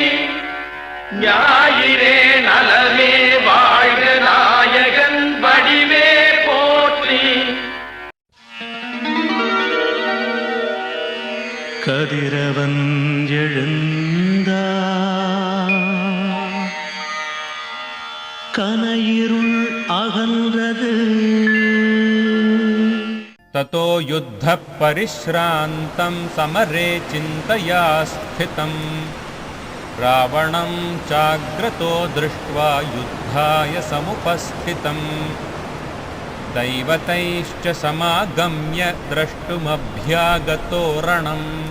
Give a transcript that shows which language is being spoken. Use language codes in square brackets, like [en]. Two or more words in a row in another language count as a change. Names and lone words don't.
[ta] ஞாயிறே நலமே வாழ்க நாயகன் வடிவே போற்றி. கதிரவன் எழுந்தார், கனையிருள் அகன்றது. [sa] ततो युद्धः परिश्रान्तं समरे चिन्तया स्थितं. रावणं चाग्रतो दृष्ट्वा युद्धाय समुपस्थितं. दैवतैश्च समागम्य द्रष्टुमभ्यागतो रणम्.